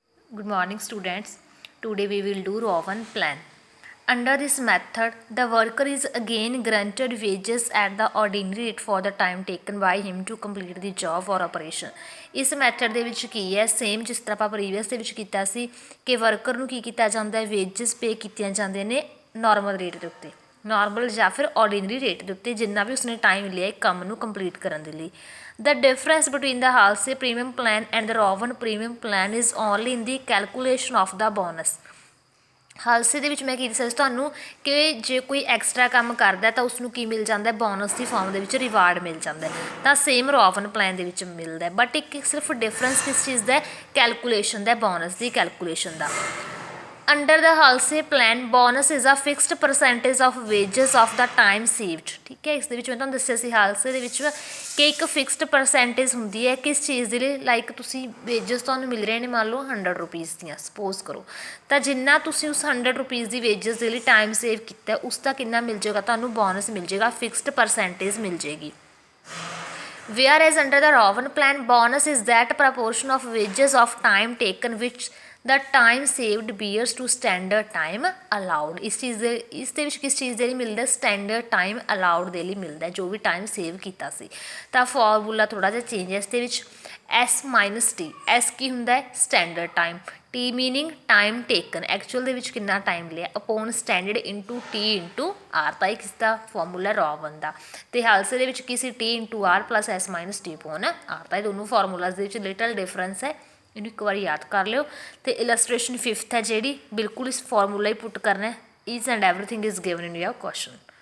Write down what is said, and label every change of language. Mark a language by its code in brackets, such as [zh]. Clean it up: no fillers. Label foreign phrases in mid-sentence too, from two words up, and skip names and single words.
[en] Good morning, students. Today we will do Rowan plan. Under this method, the worker is again granted wages at the ordinary rate for the time taken by him to complete the job or operation. [pa] ਇਸ ਮੈਥਡ ਦੇ ਵਿੱਚ ਕੀ ਹੈ ਸੇਮ ਜਿਸ ਤਰ੍ਹਾਂ ਆਪਾਂ ਪ੍ਰੀਵੀਅਸ ਦੇ ਵਿੱਚ ਕੀਤਾ ਸੀ ਕਿ ਵਰਕਰ ਨੂੰ ਕੀ ਕੀਤਾ ਜਾਂਦਾ ਹੈ ਵੇਜਸ ਪੇ ਕੀਤੀਆਂ ਜਾਂਦੇ ਨੇ [en] normal rate [pa] ਦੇ ਉੱਤੇ ਨਾਰਮਲ ਜਾਂ ਫਿਰ [en] ordinary rate [pa] ਦੇ ਉੱਤੇ ਜਿੰਨਾ ਵੀ ਉਸਨੇ ਟਾਈਮ ਲਿਆ ਇੱਕ ਕੰਮ ਨੂੰ ਕੰਪਲੀਟ ਕਰਨ ਦੇ ਲਈ [en] The difference between the Halsey premium plan and the Rowan premium plan is only in the calculation of the bonus. [pa] ਹਾਲਸੇ ਦੇ ਵਿੱਚ ਮੈਂ ਕੀ ਦੱਸਿਆ ਸੀ ਤੁਹਾਨੂੰ ਕਿ ਜੇ ਕੋਈ ਐਕਸਟਰਾ ਕੰਮ ਕਰਦਾ ਤਾਂ ਉਸਨੂੰ ਕੀ ਮਿਲ ਜਾਂਦਾ ਬੋਨਸ ਦੀ ਫਾਰਮ ਦੇ ਵਿੱਚ ਰਿਵਾਰਡ ਮਿਲ ਜਾਂਦਾ ਤਾਂ ਸੇਮ ਰੋਵਨ ਪਲਾਨ ਦੇ ਵਿੱਚ ਮਿਲਦਾ ਬਟ ਇੱਕ ਸਿਰਫ ਡਿਫਰੈਂਸ ਕਿਸ ਚੀਜ਼ ਦਾ ਕੈਲਕੂਲੇਸ਼ਨ ਦਾ ਬੋਨਸ ਦੀ ਕੈਲਕੂਲੇਸ਼ਨ ਦਾ [en] Under the Halsey plan, bonus is a fixed percentage of wages of the time saved. [pa] ਠੀਕ ਹੈ ਇਸ ਦੇ ਵਿੱਚ ਮੈਂ ਤੁਹਾਨੂੰ ਦੱਸਿਆ ਸੀ ਹਾਲਸੇ ਦੇ ਵਿੱਚ ਕਿ ਇੱਕ [en] fixed percentage [pa] ਹੁੰਦੀ ਹੈ ਕਿਸ ਚੀਜ਼ ਦੇ ਲਈ ਲਾਈਕ ਤੁਸੀਂ ਵੇਜਸ ਤੁਹਾਨੂੰ ਮਿਲ ਰਹੇ ਨੇ ਮੰਨ ਲਓ 100 ਰੁਪੀਜ਼ ਦੀਆਂ ਸਪੋਜ਼ ਕਰੋ ਤਾਂ ਜਿੰਨਾ ਤੁਸੀਂ ਉਸ 100 ਰੁਪੀਜ਼ ਦੀ ਵੇਜਸ ਦੇ ਲਈ [en] time save [pa] ਕੀਤਾ ਉਸ ਦਾ ਕਿੰਨਾ ਮਿਲ ਜਾਏਗਾ ਤੁਹਾਨੂੰ ਬੋਨਸ ਮਿਲ ਜਾਏਗਾ [en] fixed percentage [pa] ਮਿਲ ਜਾਏਗੀ [en] whereas under the Rowan plan bonus is that proportion of wages of time taken which the time saved bears to standard time [pa] allowed ਇਸ ਦੇ ਵਿੱਚ ਕਿਸ ਚੀਜ਼ ਦੇ ਲਈ ਮਿਲਦਾ [en] standard time allowed [pa] ਦੇ ਲਈ ਮਿਲਦਾ ਜੋ ਵੀ [en] time save [pa] ਕੀਤਾ ਸੀ ਤਾਂ ਫਾਰਮੂਲਾ ਥੋੜ੍ਹਾ ਜਿਹਾ ਚੇਂਜ ਹੈ ਇਸ ਦੇ ਵਿੱਚ [en] S minus T [pa] S ਕੀ ਹੁੰਦਾ ਹੈ [en] standard time T meaning time taken actual [pa] ਦੇ ਵਿੱਚ ਕਿੰਨਾ ਟਾਈਮ ਲਿਆ [en] upon standard into T into R [pa] ਤਾਂ ਇੱਕ ਇਸਦਾ ਫਾਰਮੂਲਾ ਰੋਵਨ ਦਾ ਅਤੇ ਹਾਲਸੇ ਦੇ ਵਿੱਚ ਕੀ ਸੀ [en] T into R plus S minus T upon R [pa] ਤਾਂ ਇਹ ਦੋਨੋਂ ਫਾਰਮੂਲਾਜ਼ ਦੇ ਵਿੱਚ [en] little difference [pa] ਹੈ ਇਹਨੂੰ ਇੱਕ ਵਾਰੀ ਯਾਦ ਕਰ ਲਿਓ ਅਤੇ ਇਲਸਟ੍ਰੇਸ਼ਨ 5th ਹੈ ਜਿਹੜੀ ਬਿਲਕੁਲ ਇਸ ਫਾਰਮੂਲਾ ਹੀ ਪੁੱਟ ਕਰਨਾ [en] each and everything is given in your question